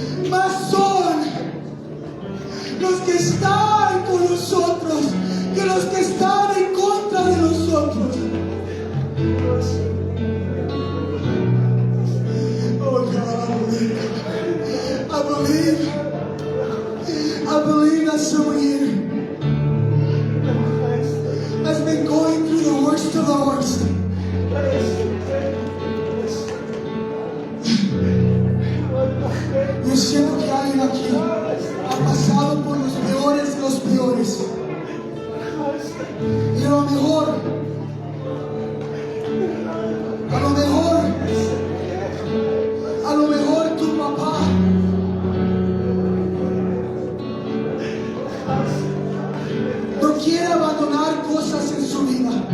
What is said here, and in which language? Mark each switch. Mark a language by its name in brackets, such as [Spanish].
[Spanish] Más son los que están con nosotros que los que están en contra de nosotros. [English] Oh God, I believe that someone here has been going through the worst of the worst. [Spanish] Yo siento que alguien aquí ha pasado por los peores de los peores. Y a lo mejor tu papá no quiere abandonar cosas en su vida.